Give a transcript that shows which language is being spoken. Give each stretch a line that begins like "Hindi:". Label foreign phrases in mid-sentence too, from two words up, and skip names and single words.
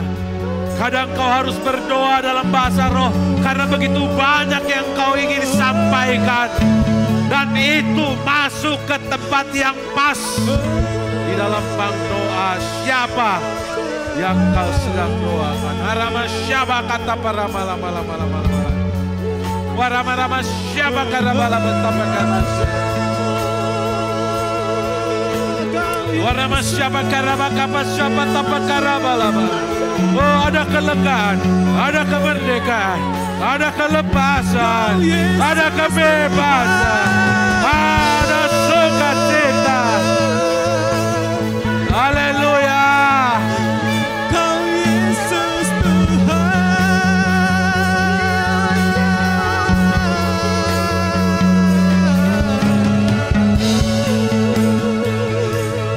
Indonesian: Kadang kau harus berdoa dalam bahasa roh karena begitu banyak yang kau ingin sampaikan. Dan itu masuk ke tempat yang pas. Di dalam bang doa siapa yang kau sedang doakan. Arama syabaka tapa rama lama. Warama syabaka rama lama. Warama syabaka rama kapa syabaka tapa karama lama. Oh, ada kelegaan, ada kemerdekaan, ada kelepasan, ada kebebasan, ada sukacita. Haleluya. Kau Yesus Tuhan.